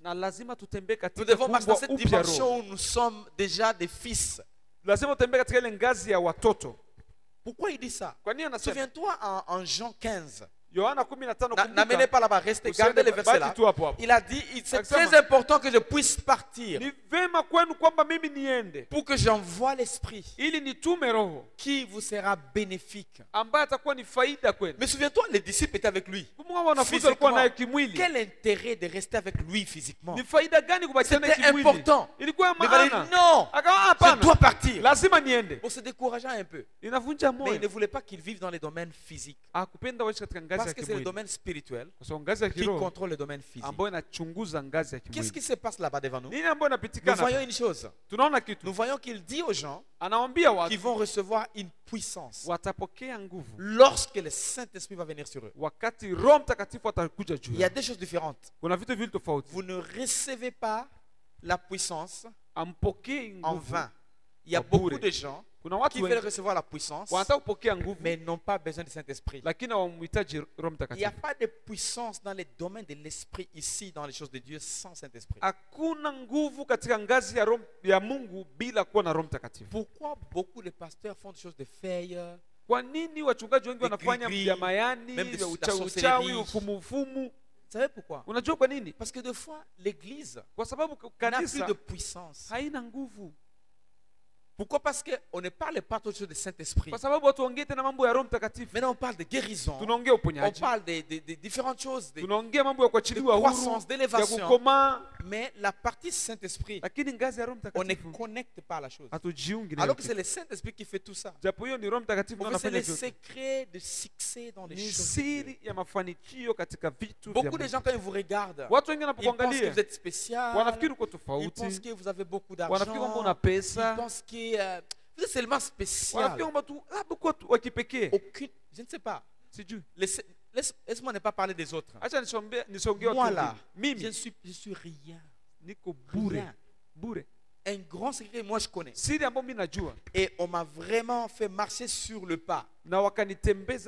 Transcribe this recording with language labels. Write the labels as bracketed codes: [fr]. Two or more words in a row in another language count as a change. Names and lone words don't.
[sw] na lazima tutembee [fr] Nous [sw] katika [fr] devons marcher dans [sw] kuumbwa [fr] cette [sw] upya roho. [fr] dimension où nous sommes déjà des fils. [sw] Lazima utembee katika ile ngazi ya watoto. [fr] Pourquoi il dit ça? [sw] Kwa nini anasema? [fr] Souviens-toi en Jean 15. [sw] Yohana 15 [fr] N'amenez pas là-bas, restez, gardez les versets là. [sw] baki tu hapo hapo. [fr] Il a dit, c'est [sw] Akisema, [fr] très important que je puisse partir [sw] Ni vema kwenu kwamba mimi niende [fr] pour que j'envoie l'Esprit [sw] ili nitume roho [fr] qui vous sera bénéfique. [sw] ambaye atakuwa ni faida kwenu. [fr] Mais souviens-toi, les disciples étaient avec lui. [sw] Kumbuka wanafunzi walikuwa naye kimwili. [fr] Quel intérêt de rester avec lui physiquement? [sw] Ni faida gani kubakia naye [fr] C'était [sw] kimwili? [fr] important. [sw] Ilikuwa ya [fr] Mais il va dire, [sw] maana. [fr] non, [sw] Akawa [fr] je [sw] hapana. [fr] dois partir. [sw] Lazima niende. [fr] Pour se décourager un peu. [sw] Inavunja [fr] Mais il ne [sw] moyo. [fr] voulait pas qu'il vive dans les domaines physiques. [sw] Akupenda waishi katika ngazi [fr] Parce [sw] ya [fr] que c'est le [sw] kimwili. [fr] domaine spirituel [sw] Kwa sababu ngazi ya [fr] qui [sw] kiroho [fr] contrôle le domaine physique. [sw] ambayo inachunguza ngazi ya [fr] Qu'est-ce [sw] kimwili. [fr] qui se passe là-bas devant nous? [sw] Nini ambayo [fr] Nous [sw] inapitikana? [fr] voyons une chose. [sw] Tunaona kitu. [fr] Nous voyons qu'il dit aux gens [sw] Anawaambia [fr] qu'ils [sw] watu [fr] vont recevoir une puissance [sw] watapokea nguvu [fr] lorsque le Saint-Esprit va venir sur eux. [sw] wakati Roho Mtakatifu atakuja juu [fr] Il y a [sw] yao. [fr] des choses différentes. [sw] Kuna vitu viwili tofauti. [fr] Vous ne recevez pas la puissance [sw] Ampokei [fr] en [sw] nguvu. [fr] vain. Il y a [sw] Kwa [fr] beaucoup [sw] bure. [fr] de gens [sw] Kuna [fr] qui [sw] watu [fr] veulent [sw] wengi [fr] recevoir la puissance, [sw] wanataka kupokea nguvu [fr] mais n'ont pas besoin du Saint-Esprit. [sw] lakini hawamhitaji Roho [fr] Il n'y a [sw] Mtakatifu. [fr] pas de puissance dans les domaines de l'Esprit ici, dans les choses de Dieu, sans Saint-Esprit. [sw] Hakuna nguvu katika ngazi ya Roho ya Mungu bila kuwa na Roho Mtakatifu. [fr] Pourquoi beaucoup de pasteurs font des choses de feuilles, [sw] Kwa nini wachungaji wengi wanafanya [fr] gris-gris, [sw] vya mayani, [fr] même [sw] vya [fr] la [sw] uchawi, [fr] sorcellerie. [sw] ufumu? [fr] vous savez pourquoi? [sw] Unajua kwa nini? [fr] Parce que des fois, l'Église [sw] Kwa sababu [fr] n'a plus [sw] kanisa [fr] de puissance. [sw] haina nguvu. [fr] Pourquoi? Parce qu'on ne parle pas toujours de Saint-Esprit. [sw] Kwa sababu watu waongee tena mambo ya Roho Mtakatifu. [fr] Maintenant, on parle de guérison. [sw] Tunaongea [fr] On [sw] uponyaji. [fr] parle de différentes choses. [sw] Tunaongea mambo ya kuachiliwa [fr] de [sw] huru, [fr] croissance, [sw] ya [fr] d'élévation. [sw] kukomaa, [fr] Mais la partie Saint-Esprit, [sw] lakini ngazi ya Roho [fr] on ne [sw] Mtakatifu [fr] connecte pas à la chose. [sw] hatujiungi na [fr] Alors que [sw] hiyo [fr] c'est [sw] kitu. [fr] le Saint-Esprit qui fait tout ça. [sw] Japo hiyo ni Roho Mtakatifu [fr] En [sw] ndio [fr] fait, c'est [sw] anafanya [fr] le [sw] vyote. [fr] secret de succès dans les [sw] Ni [fr] choses de Dieu. [sw] siri ya mafanikio katika vitu vya [fr] Beaucoup de [sw] Mungu. [fr] gens, quand ils vous regardent, [sw] Watu wengi [fr] ils pensent que [sw] wanapokuangalia [fr] vous êtes spécial. [sw] wanafikiri uko [fr] Ils [sw] tofauti, [fr] pensent que vous avez beaucoup [sw] wanafikiri kwamba [fr] d'argent. [sw] una [fr] Ils [sw] pesa, [fr] pensent que vous êtes seulement spécial. [sw] wanafikiri kwamba tu labda uko wa kipekee. [fr] Aucune, je ne sais pas. [sw] Sijui. [fr] Laisse-moi ne pas parler des autres. [sw] Acha nisongee [fr] Moi [sw] watu [fr] là, [sw] wengine. Mimi [fr] je suis rien. [sw] niko bure, [fr] Rien. [sw] bure. [fr] un grand secret que moi je connais. [sw] siri ambayo mimi najua [fr] Et on m'a vraiment fait marcher sur le pas. [sw] na wakanitembeza